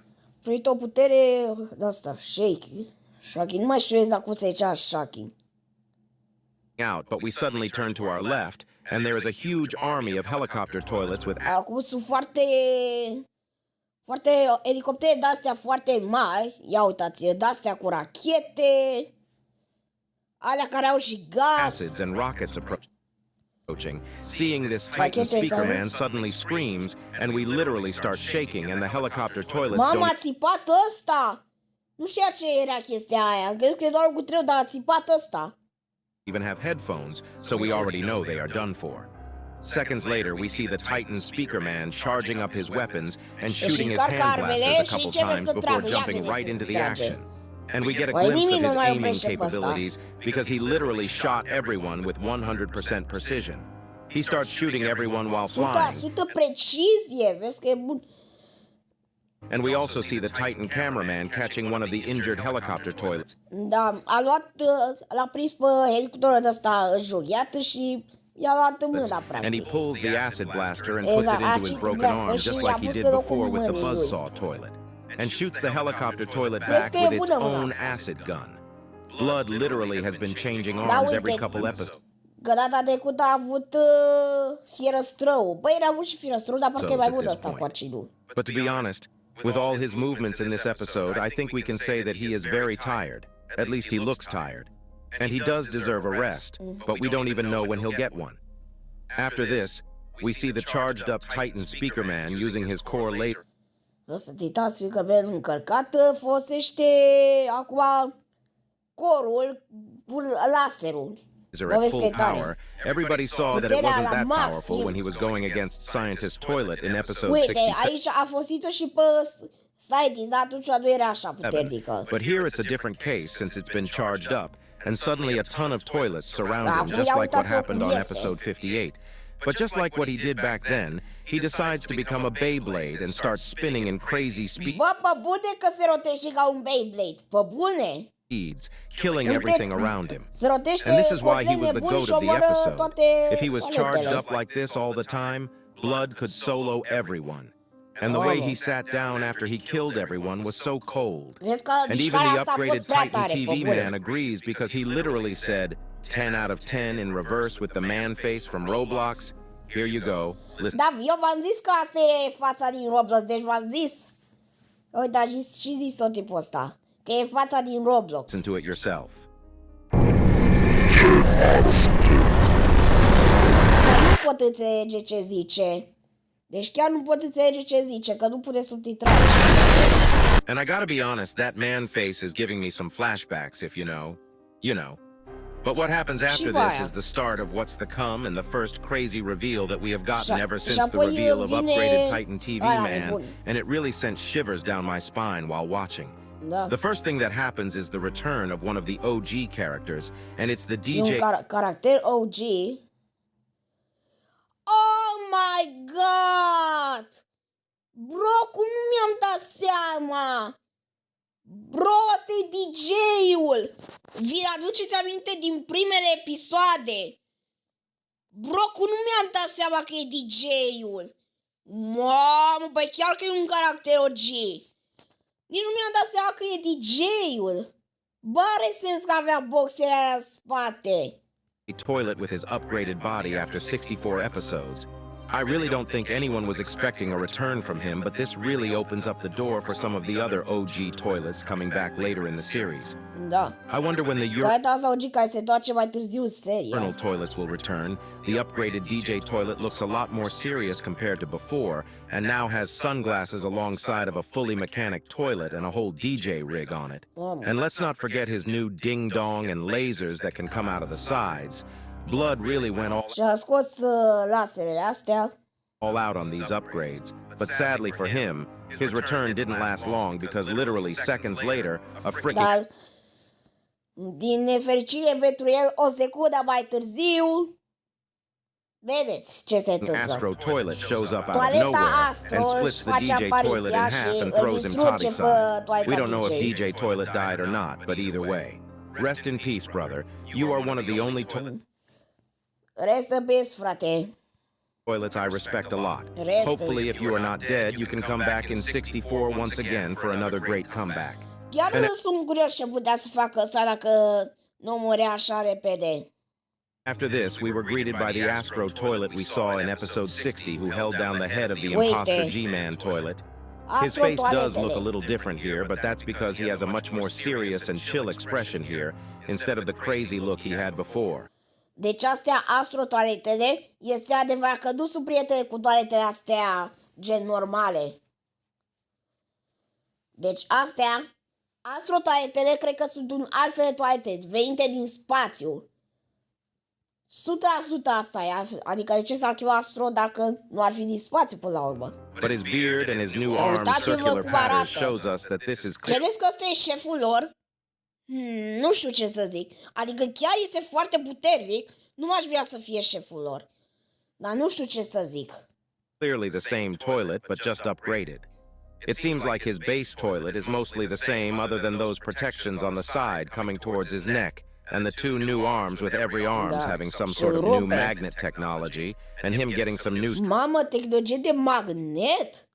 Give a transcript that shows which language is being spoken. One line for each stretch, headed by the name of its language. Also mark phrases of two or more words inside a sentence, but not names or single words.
Romanian: Primit o putere de asta, shaking. Nu mai știu exact cum se zicea shaking.
English: But we suddenly turn to our left, and there is a huge army of helicopter toilets with...
Romanian: Acum sunt foarte elicoptere de-astea foarte mari. Ia uitați, de-astea cu rachete, alea care au și gaz.
English: Acids and rockets approaching. Seeing this Titan speaker man suddenly screams, and we literally start shaking, and the helicopter toilets
Romanian: Mama, a țipat ăsta! Nu știa ce era chestia aia. Cred că e doar cu treu, dar a țipat ăsta.
English: Even have headphones, so we already know they are done for. Seconds later, we see the Titan speaker man charging up his weapons and shooting his hand blasters a couple times before jumping right into the action. And we get a glimpse of his aiming capabilities because he literally shot everyone with 100% precision. He starts shooting everyone while flying.
Romanian: 100% precizie, vezi că e bun.
English: And we also see the Titan cameraman catching one of the injured helicopter toilets.
Romanian: Da, l-a prins pe helicopterul ăsta înjunghiat și i-a luat mâna, practic.
English: And he pulls the acid blaster and puts it into his broken arm, just like he did before with the buzzsaw toilet. And shoots the helicopter toilet back with its own acid gun. Blood literally has been changing arms every couple episodes.
Romanian: Că data trecută a avut fierăstrău. Băi, era avut și fierăstrău, dar parcă e mai bun ăsta cu acidul.
English: But to be honest, with all his movements in this episode, I think we can say that he is very tired. At least he looks tired. And he does deserve a rest, but we don't even know when he'll get one. After this, we see the charged up Titan speaker man using his core laser.
Romanian: Ăsta Titan speaker man încărcat folosește acum corul cu laserul.
English: At full power, everybody saw that it wasn't that powerful when he was going against Scientist Toilet in episode 67.
Romanian: Uite, aici a folosit-o și pe Scientist, atunci nu era așa puternică.
English: But here it's a different case since it's been charged up, and suddenly a ton of toilets surround him, just like what happened on episode 58. But just like what he did back then, he decides to become a Beyblade and starts spinning in crazy speed.
Romanian: Bă, pe bune că se rotește ca un Beyblade, pe bune!
English: Killing everything around him. And this is why he was the goat of the episode. If he was charged up like this all the time, blood could solo everyone. And the way he sat down after he killed everyone was so cold.
Romanian: Vezi că
English: And even
Romanian: mișcarea
English: the
Romanian: asta a
English: upgraded
Romanian: fost prea
English: Titan
Romanian: tare,
English: TV
Romanian: pe bune.
English: man agrees because he literally said 10 out of 10 in reverse with the man face from Roblox. Here you go. Listen
Romanian: Da, eu v-am zis că asta e fața din Roblox, deci v-am zis. Uite, a și zis tot tipul ăsta, că e fața din Roblox.
English: to it yourself.
Romanian: Dar nu pot înțelege ce zice. Deci chiar nu pot înțelege ce zice, că nu pune subtitrare.
English: And I gotta be honest, that man face is giving me some flashbacks, if you know. You know. But what happens after this is the start of what's to come and the first crazy reveal that we have gotten ever since the reveal of upgraded Titan TV man, and it really sent shivers down my spine while watching.
Romanian: Da.
English: The first thing that happens is the return of one of the OG characters, and it's the DJ...
Romanian: E un caracter OG.
English: Oh my god!
Romanian: Bro, cum nu mi-am dat seama? Bro, ăsta e DJ-ul! Vi aduceți aminte din primele episoade? Bro, cum nu mi-am dat seama că e DJ-ul? Mamă, băi, chiar că e un caracter OG. Nici nu mi-am dat seama că e DJ-ul. Bă, are sens că avea boxele alea în spate.
English: toilet with his upgraded body after 64 episodes. I really don't think anyone was expecting a return from him, but this really opens up the door for some of the other OG toilets coming back later in the series.
Romanian: Da.
English: I wonder when the
Romanian: Toileta OG care se întoarce mai târziu în serie.
English: urinal toilets will return. The upgraded DJ toilet looks a lot more serious compared to before, and now has sunglasses alongside of a fully mechanic toilet and a whole DJ rig on it. And let's not forget his new ding-dong and lasers that can come out of the sides. Blood really went
Romanian: Și a scos laserele astea.
English: all out on these upgrades, but sadly for him, his return didn't last long because literally seconds later, a freaking
Romanian: Dar, din nefericire pentru el, o secundă mai târziu, vedeți ce se întâmplă.
English: Astro toilet shows up out of
Romanian: Toaleta
English: nowhere
Romanian: Astro
English: and splits the
Romanian: își face
English: DJ toilet in
Romanian: apariția
English: half
Romanian: și
English: and
Romanian: îl
English: throws him
Romanian: distruge
English: toddy
Romanian: pe
English: side.
Romanian: toaleta
English: We don't know if
Romanian: DJ.
English: DJ toilet died or not, but either way. Rest in peace, brother. You are one of the only Rest in peace,
Romanian: frate.
English: toilets I respect a lot. Rest Hopefully, in if you are not dead, you can come back in 64 once again for another great comeback.
Romanian: Chiar nu sunt curios ce putea să facă ăsta dacă nu murea așa repede.
English: After this, we were greeted by the Astro toilet we saw in episode 60, who held down the head of the imposter G-Man toilet. His
Romanian: Astro
English: face does
Romanian: Toaletele.
English: look a little different here, but that's because he has a much more serious and chill expression here, instead of the crazy look he had before.
Romanian: Deci astea Astro Toaletele, este adevărat că nu sunt prietene cu toaletele astea gen normale. Deci astea, Astro Toaletele, cred că sunt un alt fel de toalete venite din spațiu. 100% asta e, adică de ce s-ar chema Astro dacă nu ar fi din spațiu până la urmă?
English: But his beard and his new arm
Romanian: Uitați-vă
English: circular
Romanian: cum
English: pattern
Romanian: arată.
English: shows us that this is
Romanian: Credeți că ăsta e șeful lor? Nu știu ce să zic. Adică chiar este foarte puternic. Nu m-aș vrea să fie șeful lor. Dar nu știu ce să zic.
English: clearly the same toilet, but just upgraded. It seems like his base toilet is mostly the same other than those protections on the side coming towards his neck, and the two new arms with every arms having some sort of new magnet technology, and him getting some new
Romanian: Mamă, tehnologie de magnet?